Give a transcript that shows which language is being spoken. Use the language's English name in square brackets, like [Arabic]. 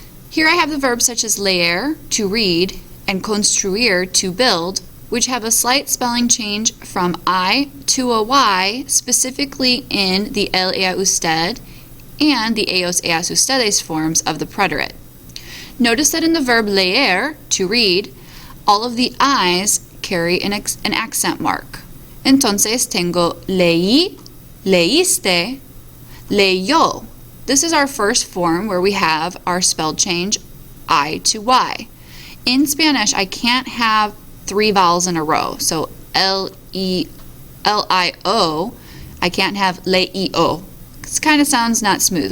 [English] Here I have the verbs such as leer, to read, and construir, to build, which have a slight spelling change from I to a Y, specifically in the el, ea, usted, and the eos, eas, ustedes forms of the preterite. Notice that in the verb leer, to read, all of the I's carry an accent mark. [Spanish] Entonces tengo leí, leíste, leyó. [English] This is our first form where we have our spell change I to Y. In Spanish, I can't have 3 vowels in a row. So L-I-O, I can't have le-i-o. It kind of sounds not smooth.